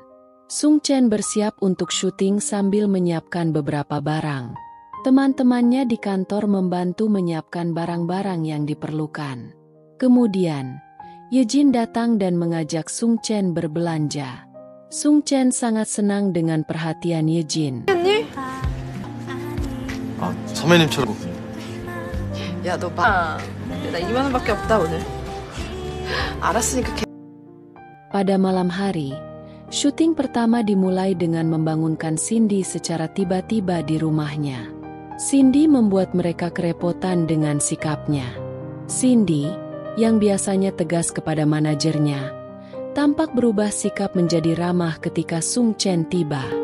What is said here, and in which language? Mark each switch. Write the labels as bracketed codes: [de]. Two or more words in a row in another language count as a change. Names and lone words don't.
[id] Sung Chen bersiap untuk syuting sambil menyiapkan beberapa barang. Teman-temannya di kantor membantu menyiapkan barang-barang yang diperlukan. Kemudian, Ye Jin datang dan mengajak Sung Chen berbelanja. Sung Chen sangat senang dengan perhatian Ye Jin. [ko] 아, 선배님처럼. 야, 너 나 2만 원밖에 없다 오늘. 알았으니까 [id] Pada malam hari, syuting pertama dimulai dengan membangunkan Cindy secara tiba-tiba di rumahnya. Cindy membuat mereka kerepotan dengan sikapnya. Cindy, yang biasanya tegas kepada manajernya, tampak berubah sikap menjadi ramah ketika Sung Chen tiba.